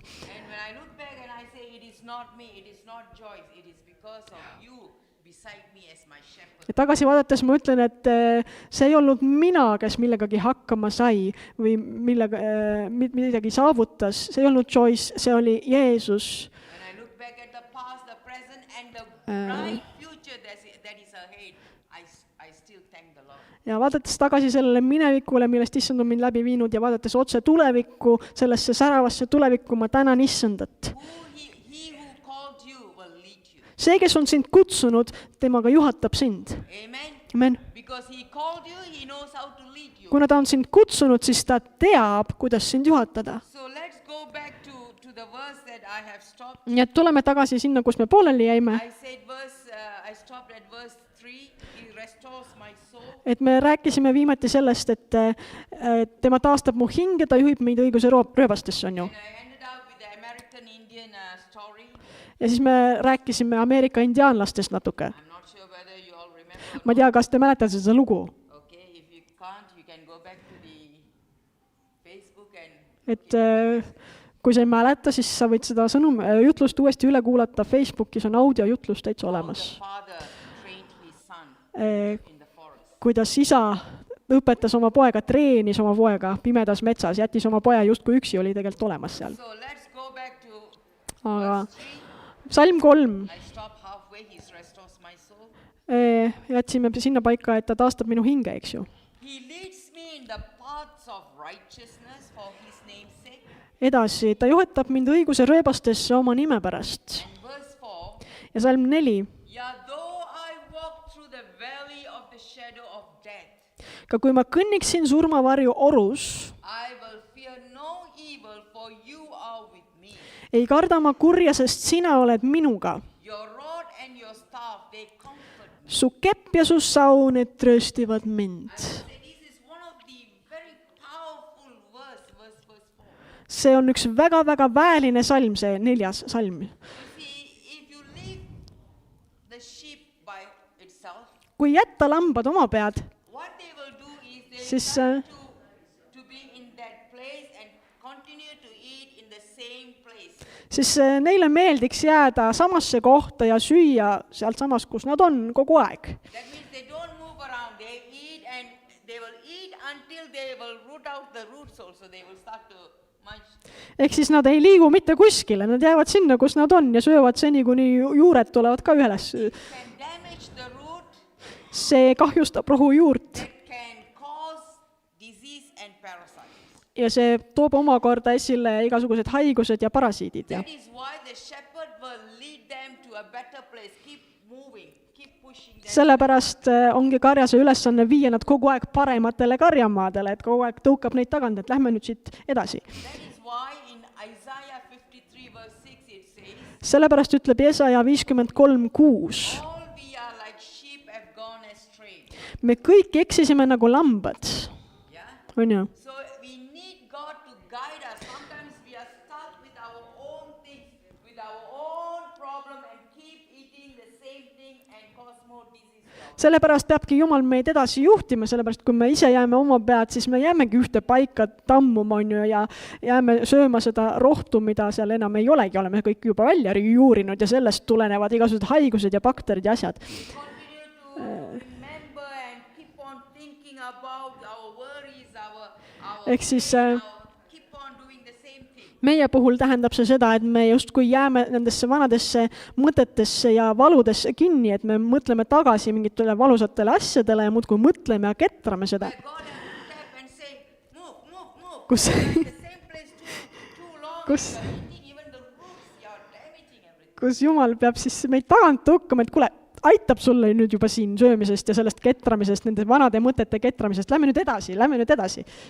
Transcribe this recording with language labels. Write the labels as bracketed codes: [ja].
[en] And when I look back and I say, it is not me, it is not Joyce, it is because of you beside me as my shepherd. [et] ja tagasi vaadates ma ütlen, et see ei olnud mina, kes millegagi hakkama sai või midagi saavutas, see ei olnud Joyce, see oli Jeesus. [en] When I look back at the past, the present and the bright future that is ahead, I still thank the Lord. [et] ja vaadates tagasi sellele minevikule, millest issand on mind läbi viinud ja vaadates otse tulevikku, sellesse säravasse tulevikku, ma tänan issandat. [en] He who called you will lead you. [et] See, kes on sind kutsunud, temaga juhatab sind. [en] Amen. [et] Amen. [en] Because he called you, he knows how to lead you. [et] Kuna ta on sind kutsunud, siis ta teab, kuidas sind juhatada. [en] So let's go back to the verse that I have stopped. [et] Nii et tuleme tagasi sinna, kus me pooleli jäime. [en] I said I stopped at verse 3. He restores my soul. [et] Et me rääkisime viimati sellest, et tema taastab mu hinge, ta juhib meid õiguse rööbastesse, on ju. [en] And I ended up with the American Indian story. [et] Ja siis me rääkisime Ameerika indiaanlastest natuke. [en] I'm not sure whether you all remember. [et] Ma ei tea, kas te mäletate seda lugu. [en] Okay, if you can't, you can go back to the Facebook and [et] Et kui sa ei mäleta, siis sa võid seda jutlust uuesti üle kuulata. Facebookis on audiojutlus täitsa olemas. [en] the father trained his son Eh, in the forest. [et] Kuidas isa õpetas oma poega, treenis oma poega pimedas metsas, jättis oma poja justkui üksi, oli tegelikult olemas seal. [en] So let's go back to [et] Aga [en] verse 3. [et] Salm 3 [en] I stopped halfway, he restores my soul. [et] jätsime sinna paika, et ta taastab minu hinge, eks ju. [en] He leads me in the paths of righteousness for his name's sake. [et] Edasi, ta juhatab mind õiguse rööbastesse oma nime pärast. [en] And verse 4. [et] Ja salm 4. [en] Yeah, though I walk through the valley of the shadow of death, [et] Ka kui ma kõnniksin surmavarju orus, [en] I will fear no evil, for you are with me. [et] ei karda ma kurja, sest sina oled minuga. [en] Your rod and your staff, they comfort me. [et] Su kepp ja su saun, need trööstivad mind. [en] So this is one of the very powerful verse 4. [et] See on üks väga-väga väeline salm, see 4. salm. [en] You see, if you leave the sheep by itself, [et] Kui jätta lambad oma pead, [en] what they will do is they [et] Siis, [en] try to be in that place and continue to eat in the same place. [et] siis neile meeldiks jääda samasse kohta ja süüa sealt samas, kus nad on kogu aeg. [en] That means they don't move around. They eat and they will eat until they will root out the roots also. They will start to munch. [et] Ehk siis nad ei liigu mitte kuskile, nad jäävad sinna, kus nad on ja söövad seni, kuni juured tulevad ka üles. [en] Can damage the root. [et] See kahjustab rohujuurt [en] That can cause disease and parasites. [et] ja see toob omakorda esile igasugused haigused ja parasiidid. Ja. [en] That is why the shepherd will lead them to a better place. Keep moving, keep pushing them. [et] Sellepärast ongi karjase ülesanne viia nad kogu aeg parematele karjamaadele, et kogu aeg tõukab neid tagant, et lähme nüüd siit edasi. [en] That is why in Isaiah 53 verse 6 it says, [et] Sellepärast ütleb Jesaja 53:6. [en] all we are like sheep have gone astray. [et] Me kõik eksisime nagu lambad, [en] Yeah. [et] on ju? [en] So we need God to guide us. Sometimes we are stuck with our own things, with our own problem and keep eating the same thing and cause more disease. [et] Sellepärast peabki Jumal meid edasi juhtima, sellepärast kui me ise jääme oma pead, siis me jäämegi ühte paika tammuma, on ju, ja jääme sööma seda rohtu, mida seal enam ei olegi, oleme kõik juba välja juurinud ja sellest tulenevad igasugused haigused ja bakterid ja asjad. [en] Continue to remember and keep on thinking about our worries, our [et] Ehk siis, [en] pain, keep on doing the same thing. [et] Meie puhul tähendab see seda, et me justkui jääme nendesse vanadesse mõtetesse ja valudesse kinni, et me mõtleme tagasi mingitele valusatele asjadele ja muudkui mõtleme ja ketrame seda. [en] Where God has to tap and say, move. [et] Kus- [en] You are in the same place too long. [et] Kus- [en] You are eating even the roots, you are damaging everything. [et] Kus Jumal peab siis meid tagant tõukama, et kuule, aitab sulle nüüd juba siin söömisest ja sellest ketramisest, nende vanade mõtete ketramisest, lähme nüüd edasi.